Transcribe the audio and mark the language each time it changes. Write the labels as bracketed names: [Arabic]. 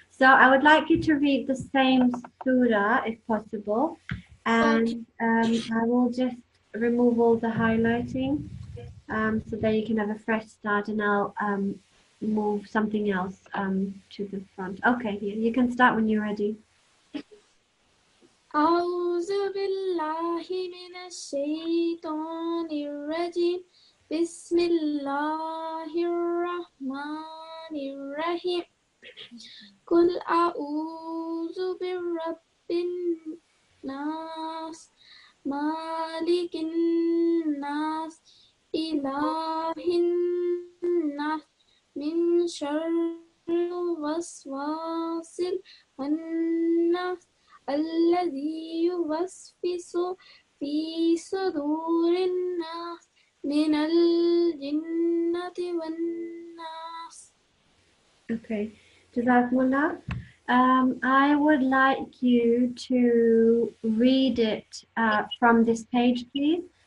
[English] So I would like you to read the same surah if possible, and I will just remove all the highlighting, so that you can have a fresh start, and I'll move something else to the front. Okay. You can start when you're ready. [Arabic] أعوذ بالله من الشيطان الرجيم بسم الله الرحمن الرحيم قل أعوذ برب الناس مالك الناس إله الناس من شر الوسواس الخناس الذي يوسوس في صدور الناس من الجنة والناس. [English] Okay. Jazakumullah. I would like you to read it from this page, please.